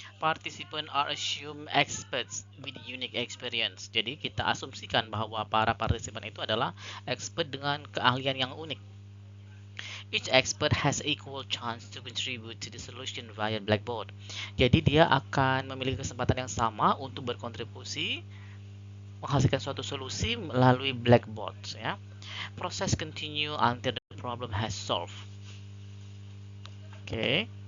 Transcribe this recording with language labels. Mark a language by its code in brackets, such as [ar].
[en] Participants are assumed experts with unique experience. [id] Jadi kita asumsikan bahwa para partisipan itu adalah expert dengan keahlian yang unik. [en] Each expert has equal chance to contribute to the solution via Blackboard. [id] Jadi dia akan memiliki kesempatan yang sama untuk berkontribusi menghasilkan suatu solusi melalui Blackboard ya. [en] Proses continue until the problem has solved. Oke.